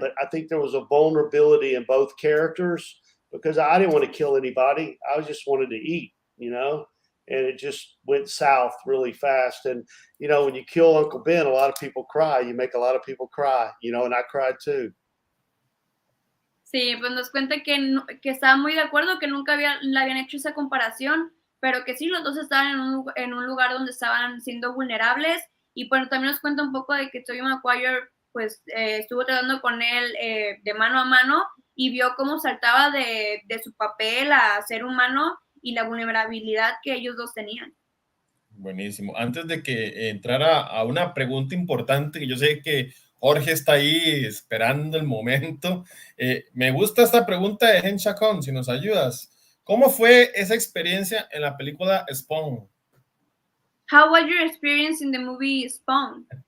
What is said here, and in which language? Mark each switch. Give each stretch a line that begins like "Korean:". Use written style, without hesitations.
English: But I think there was a vulnerability in both characters because I didn't want to kill anybody. I just wanted to eat, and it just went south really fast. And, when you kill Uncle Ben, a lot of people cry. You make a lot of people cry, and I cried too.
Spanish: Sí, pues nos cuenta que estaba muy de acuerdo, que nunca le habían hecho esa comparación, pero que sí, los dos estaban en un lugar donde estaban siendo vulnerables. Y bueno, también nos cuenta un poco de que Tobey Maguire pues estuvo tratando con él de mano a mano y vio cómo saltaba de su papel a ser humano y la vulnerabilidad que ellos dos tenían. Buenísimo. Antes de que entrara a una pregunta importante, que yo sé que Jorge está ahí esperando el momento, me gusta esta pregunta de Hen Chacón, si nos ayudas. ¿Cómo fue esa experiencia en la película Spawn?
English: How was your experience in the movie Spawn?